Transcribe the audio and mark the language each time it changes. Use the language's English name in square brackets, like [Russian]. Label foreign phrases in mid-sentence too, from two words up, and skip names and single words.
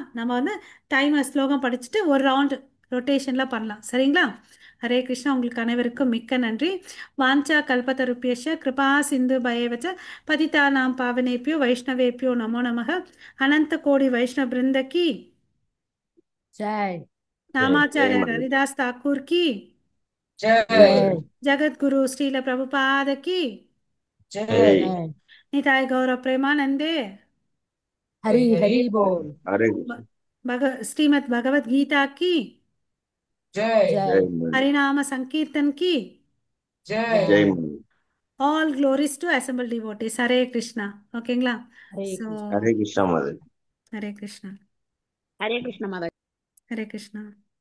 [Tamil] நம்ம வந்து டைம் ஸ்லோகம் படிச்சுட்டு ஒரு ரவுண்டு ரொட்டேஷனில் பண்ணலாம். சரிங்களா? [Hindi] हरे कृष्णा. [Tamil] உங்களுக்கு அனைவருக்கும் மிக்க நன்றி. [Sanskrit] वाञ्छा कल्पतरुभ्यश्च कृपा सिन्धुभ्यश्च पतितानां पावनेभ्यो वैष्णवेभ्यो नमो नमः. [Hindi] अनंत कोटि वैष्णव वृंद की ஜெய் नामाचार्य हरिदास ठाकुर की जय जय जगद्गुरु श्रील प्रभुपाद की जय जय निताय गौर प्रेमानंदे हरि हरि हरि बोल बोल हरे श्रीमद् भगवद गीता की जय जय जय मन हरिनाम संकीर्तन की जय जय मन [English] all glories to assembled devotees. Hare Krishna. [Tamil] ஓகேங்களா? [Hindi] हरे [English] So, [Hindi] कृष्ण हरे कृष्णा मदर [English] Hare Krishna. [Hindi] हरे कृष्ण माता [English] Hare Krishna.